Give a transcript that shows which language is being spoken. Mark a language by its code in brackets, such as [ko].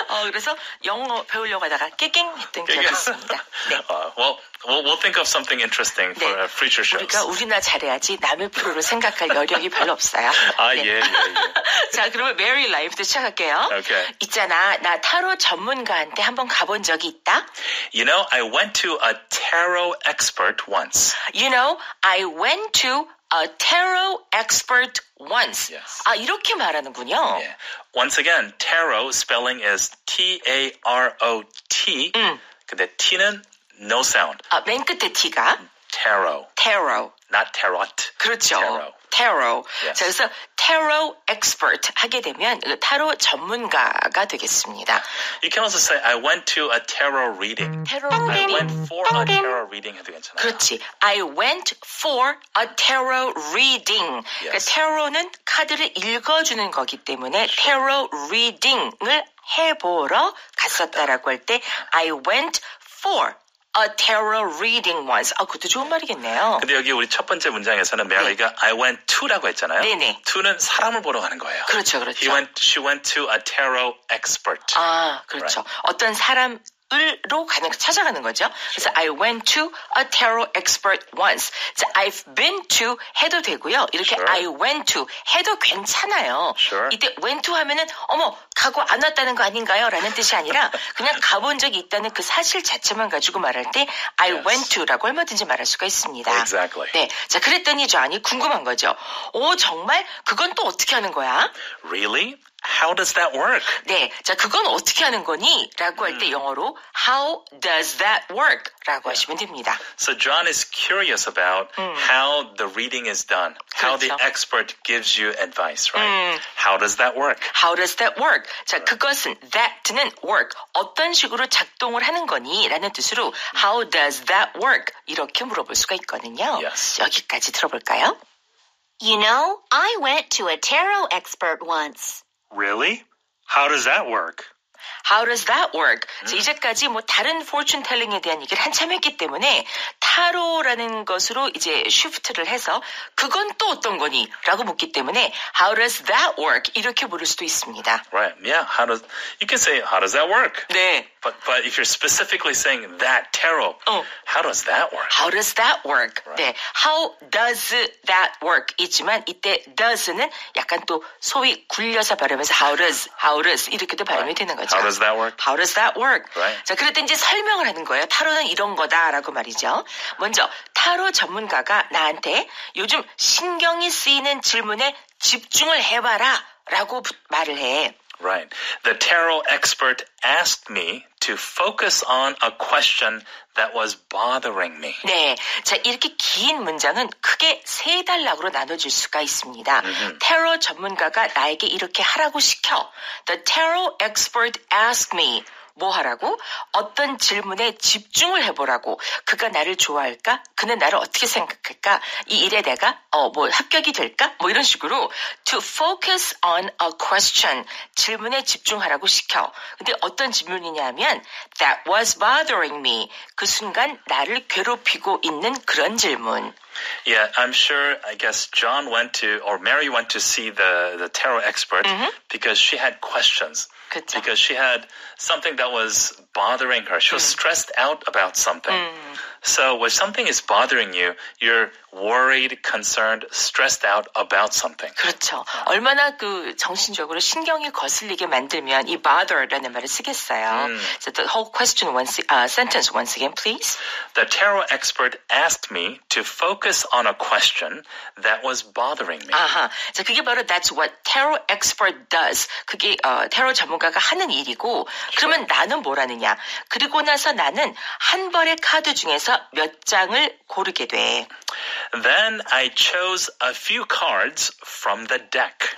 [ko] 그래서 영어 배우려고 하다가 깨갱 했던 기억이 있습니다. 네. [en] Well, we'll think of something interesting for future shows. [ko] 우리가 우리나 잘해야지 남의 프로를 생각할 여력이 별로 없어요. 예. 자, 그러면 Mary Life부터 시작할게요. [en] Okay. [ko] 있잖아, 나 타로 전문가한테 한번 가본 적이 있다. [en] You know, I went to a tarot expert once. You know, I went to a tarot expert once. Yes. [ko] 이렇게 말하는군요. [en] Yeah. Once again, tarot spelling is T-A-R-O-T. [ko] 근데 T는 [en] no sound. [ko] 맨 끝에 T가 [en] Tarot. tarot. Not tarot. [ko] 그렇죠. [en] Tarot. tarot. Yes. [ko] 자, 그래서 tarot expert 하게 되면 타로 전문가가 되겠습니다. [en] You can also say, I went to a tarot reading. tarot I reading. went for a tarot reading [ko] 해도 괜찮아요. 그렇지. [en] I went for a tarot reading. Yes. [ko] 그러니까 tarot는 카드를 읽어주는 거기 때문에 tarot reading을 해보러 갔었다라고 할 때 [en] I went for a tarot reading once. [ko] 그것도 좋은 말이겠네요. 근데 여기 우리 첫 번째 문장에서는 메리가 I went to라고 했잖아요. 네네. to는 사람을 보러 가는 거예요. 그렇죠. [en] She went to a tarot expert. [ko] 그렇죠. [en] Right. [ko] 어떤 사람으로 찾아가는 거죠. [en] 그래서 I went to a tarot expert once. [ko] 자, [en] I've been to [ko] 해도 되고요. 이렇게 [en] I went to [ko] 해도 괜찮아요. 이때 went to 하면은 가고 안 왔다는 거 아닌가요? 라는 뜻이 아니라 그냥 가본 적이 있다는 그 사실 자체만 가지고 말할 때 [en] I went to [ko] 라고 얼마든지 말할 수가 있습니다. [en] Exactly. [ko] 네, 자 그랬더니 조안이 궁금한 거죠. 정말 그건 또 어떻게 하는 거야? [en] Really? How does that work? [ko] 네, 자 그건 어떻게 하는 거니? 라고 할 때 영어로 [en] How does that work? [ko] 라고 하시면 됩니다. [en] So John is curious about how the reading is done. How the expert gives you advice, right? How does that work? How does that work? [ko] 자, 그것은 that는 work. 어떤 식으로 작동을 하는 거니? 라는 뜻으로 [en] How does that work? [ko] 이렇게 물어볼 수가 있거든요. [en] Yes. [ko] 여기까지 들어볼까요? [en] You know, I went to a tarot expert once. Really? How does that work? How does that work? [ko] 이제까지 뭐 다른 fortune telling에 대한 얘기를 한참 했기 때문에 타로라는 것으로 이제 쉬프트를 해서 그건 또 어떤 거니? 라고 묻기 때문에 [en] How does that work? [ko] 이렇게 물을 수도 있습니다. [en] Right. Yeah. You can say, how does that work? [ko] 네. [en] But if you're specifically saying that tarot, how does that work? How does that work? Right. 네. How does that work? [ko] 있지만 이때 does는 약간 또 소위 굴려서 발음해서 how does 이렇게도 발음이 되는 거죠. [en] How does that work? How does that work? Right. [ko] 자, 그럴 때 이제 설명을 하는 거예요. 타로는 이런 거다라고 말이죠. 먼저 타로 전문가가 나한테 요즘 신경이 쓰이는 질문에 집중을 해봐라 라고 말을 해. [en] Right. The tarot expert asked me to focus on a question that was bothering me. [ko] 네. 자, 이렇게 긴 문장은 크게 세 단락으로 나눠질 수가 있습니다. 타로 전문가가 나에게 이렇게 하라고 시켜. [en] The tarot expert asked me. [ko] 뭐 하라고? 어떤 질문에 집중을 해보라고. 그가 나를 좋아할까? 그는 나를 어떻게 생각할까? 이 일에 내가 뭐 합격이 될까? 뭐 이런 식으로 [en] to focus on a question. [ko] 질문에 집중하라고 시켜. 근데 어떤 질문이냐면 [en] that was bothering me. [ko] 그 순간 나를 괴롭히고 있는 그런 질문. [en] Yeah, I'm sure, I guess Mary went to see the tarot expert because she had questions. [ko] 그쵸. [en] Because she had something that was bothering her. She was stressed out about something. So when something is bothering you, you're worried, concerned, stressed out about something. [ko] 그렇죠. 얼마나 그 정신적으로 신경이 거슬리게 만들면 이 bother라는 말을 쓰겠어요. [en] So the whole sentence once again, please. The tarot expert asked me to focus on a question that was bothering me. [ko] 아하. 자, 그게 바로 [en] that's what tarot expert does. [ko] 그게 타로 전문가가 하는 일이고 그러면 나는 뭘 하느냐. 그리고 나서 나는 한 벌의 카드 중에서 몇 장을 고르게 돼. [en] Then I chose a few cards from the deck.